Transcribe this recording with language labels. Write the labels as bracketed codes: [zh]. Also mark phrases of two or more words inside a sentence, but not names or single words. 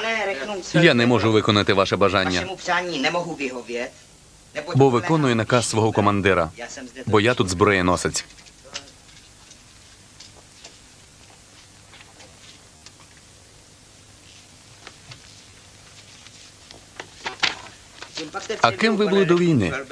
[uk] Я не можу виконати ваше бажання. [cs] Vašemu přání nemohu vyhovět. [uk] бо виконую наказ свого командира, бо я тут зброєносець. А ким ви були до війни?